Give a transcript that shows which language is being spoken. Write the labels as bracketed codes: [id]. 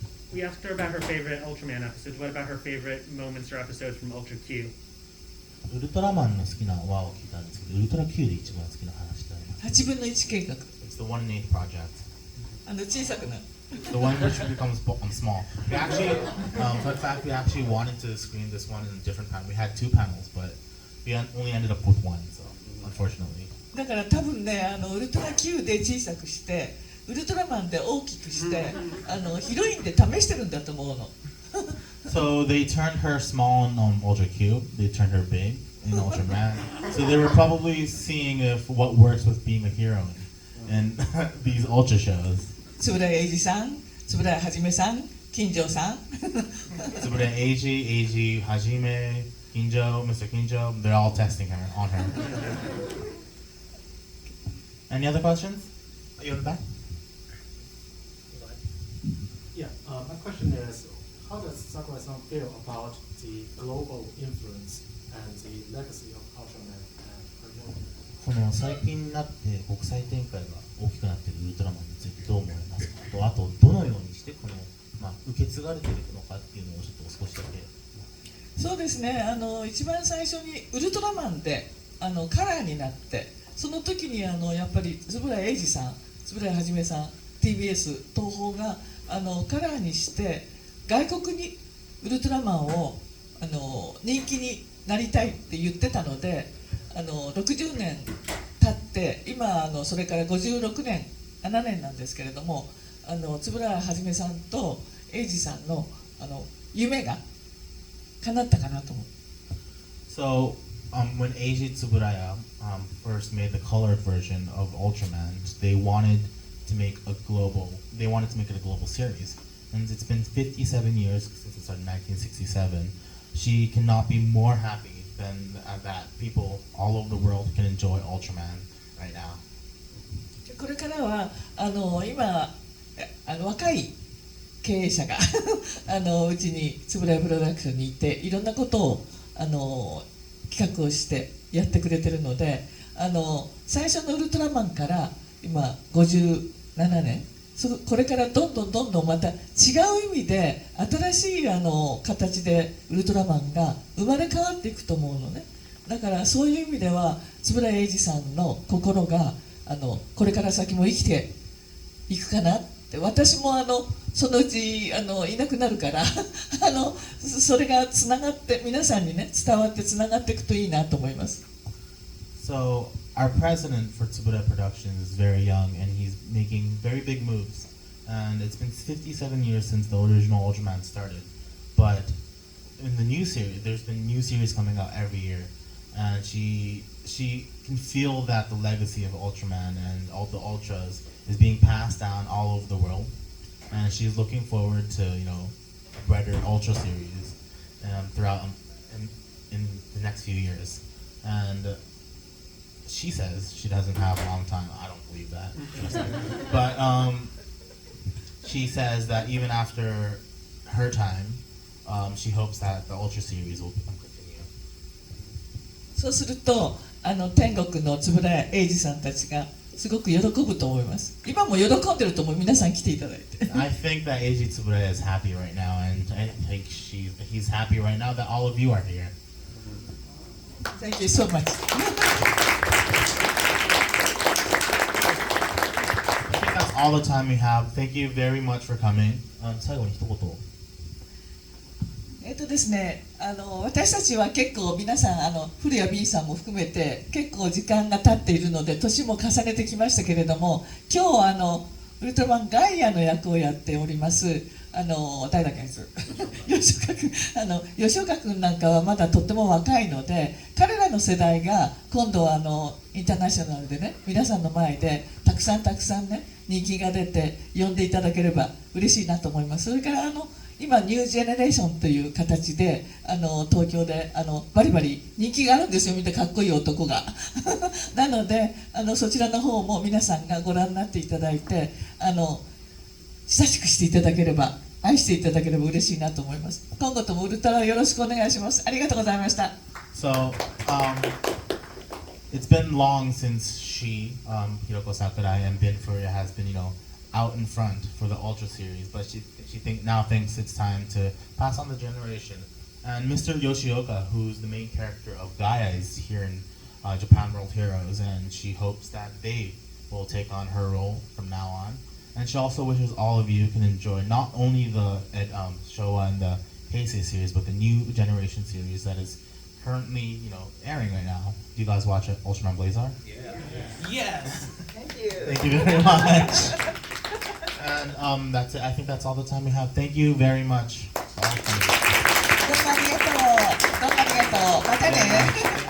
[en] We asked her about her favorite Ultraman episodes. What about her favorite moments or episodes from Ultra Q? [ja] ウルトラマンの好きな輪を聞いたんですけど、ウルトラ Q で一番好きな話って何 8分の1計画 [en] It's the 1 in 8 project. [ja] 小さくなる [en] The one which becomes small. We actually, fun fact, we actually wanted to screen this one in a different panel. We had 2 panels, but we only ended up with 1, so unfortunately. [ja] だから多分ねウルトラ Q で小さくしてウルトラマンで大きくしてヒロインで試してるんだと思うの [en] So they turned her small in Ultra Q. They turned her big in Ultraman. So they were probably seeing if what works with being a hero in these Ultra shows. [ja] 円谷英二さん円谷はじめさん金城さん [en] Sakurai, Eiji, Hajime, Kinjo, Mr. Kinjo, they're all testing her on her. Any other questions? Are you in the back? Yeah, my question is, how does Sakurai-san feel about the global influence and the legacy of Ultraman and her movement? [ja] この最近になって国際展開が大きくなっているウルトラマンについてどう思いますかと、あとどのようにしてこの、受け継がれているのかっていうのをちょっと少しだけ。そうですね一番最初にウルトラマンでカラーになってその時にやっぱり円谷英二さん円谷はじめさん TBS 東宝がカラーにして外国にウルトラマンを人気になりたいって言ってたので60年経って今それから56年7年なんですけれども円谷はじめさんと英二さんの夢が叶ったかなと思う。 [en] So, when Eiji Tsuburaya first made the colored version of Ultraman, they wanted to make it a global series. And it's been 57 years since it started in 1967. She cannot be more happy than that people all over the world can enjoy Ultraman right now. [ja] これからは今若い経営者がうちに円谷プロダクションにいていろんなことを企画をしてやってくれてるので最初のウルトラマンから今57年これからどんどんまた違う意味で新しい形でウルトラマンが生まれ変わっていくと思うのね。だからそういう意味では円谷英二さんの心がこれから先も生きていくかなって私もそのうちいなくなるからそれがつながって皆さんにね伝わってつながっていくといいなと思います。 [en] So, our president for Tsuburaya Productions is very young and he's making very big moves. And it's been 57 years since the original Ultraman started. But in the new series, there's been new series coming out every year. And she can feel that the legacy of Ultraman and all the Ultras is being passed down all over the world. And she's looking forward to, a brighter Ultra series throughout in the next few years. And she says she doesn't have a long time. I don't believe that. But she says that even after her time, she hopes that the Ultra series will continue. [ja] そうすると天国の円谷英二さんたちがすごく喜ぶと思います。今も喜んでると思う。皆さん来ていただいて。 [en] I think that Eiji Tsuburaya is happy right now, and I think he's happy right now that all of you are here. Thank you so much. I think that's all the time we have. Thank you very much for coming. [ja] 最後に一言。ですね、私たちは結構皆さん古谷 B さんも含めて結構時間が経っているので年も重ねてきましたけれども今日ウルトラマンガイアの役をやっております誰だっけ吉岡君なんかはまだとっても若いので彼らの世代が今度はインターナショナルでね皆さんの前でたくさんね人気が出て呼んでいただければ嬉しいなと思います。それから今ニュージェネレーションという形で東京でバリバリ人気があるんですよ。見てかっこいい男がなのでそちらの方も皆さんがご覧になっていただいて親しくしていただければ愛していただければ嬉しいなと思います。今後ともウルトラをよろしくお願いします。ありがとうございました。 [en] So, it's been long since Hiroko Sakurai and Ben Furia has been, out in front for the Ultra series, but she now thinks it's time to pass on the generation. And Mr. Yoshioka, who's the main character of Gaia, is here in Japan World Heroes, and she hopes that they will take on her role from now on. And she also wishes all of you can enjoy not only the Showa and the Heisei series, but the new generation series that is currently, airing right now. Do you guys watch it, Ultraman Blazar? Yes. Thank you. Thank you very much. And that's it. I think that's all the time we have. Thank you very much. [ja] どうもありがとう。どうもありがとう。またね。